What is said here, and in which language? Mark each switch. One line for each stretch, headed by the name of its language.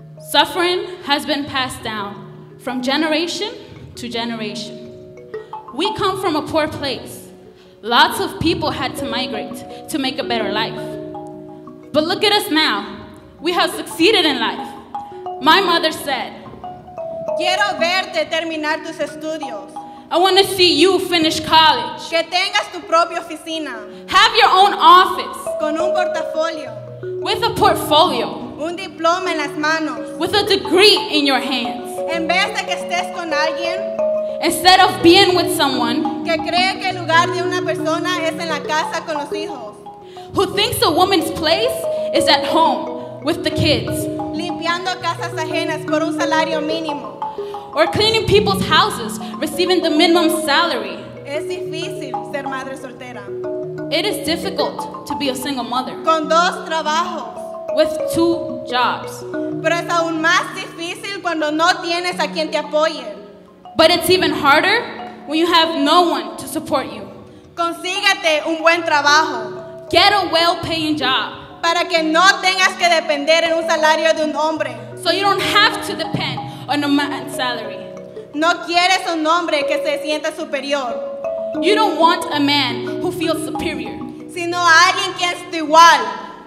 English: Suffering has been passed down from generation to generation. We come from a poor place. Lots of people had to migrate to make a better life. But look at us now. We have succeeded in life. My mother said,
Spanish: Quiero verte terminar tus estudios.
English: I want to see you finish college.
Spanish: Que tengas tu propia oficina.
English: Have your own office.
Spanish: Con un portafolio.
English: With a portfolio.
Spanish: Un diploma en las manos.
English: With a degree in your hands.
Spanish: En vez de que estés con alguien,
English: instead of being with someone
Spanish: que cree que el lugar de una persona es en la casa con los hijos,
English: who thinks a woman's place is at home with the kids,
Spanish: limpiando casas ajenas por un salario mínimo,
English: or cleaning people's houses, receiving the minimum salary.
Spanish: Es difícil ser madre soltera.
English: It is difficult to be a single mother.
Spanish: Con dos trabajos.
English: with 2 jobs.
Spanish: Pero es aún más difícil cuando no tienes a quien te apoye.
English: But it's even harder when you have no one to support you.
Spanish: Consíguete un buen trabajo.
English: Get a well-paying job.
Spanish: Para que no tengas que depender en un salario de un hombre.
English: So you don't have to depend on a man's salary.
Spanish: No quieres un hombre que se sienta superior.
English: You don't want a man who feels superior.
Spanish: Sino a alguien que es tu igual.